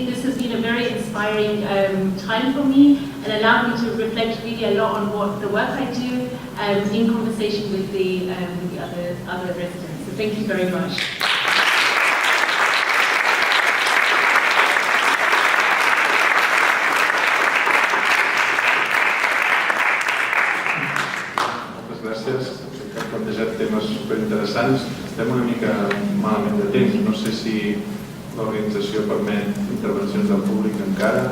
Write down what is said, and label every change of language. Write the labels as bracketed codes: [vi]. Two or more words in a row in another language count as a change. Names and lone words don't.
[en] This has been a very inspiring time for me and allowed me to reflect really a lot on what the work I do in conversation with the other residents. So thank you very much. [ca] Han plantejat temes superinteressants. Estem una mica malament de temps. No sé si l'organització permet intervencions del públic encara.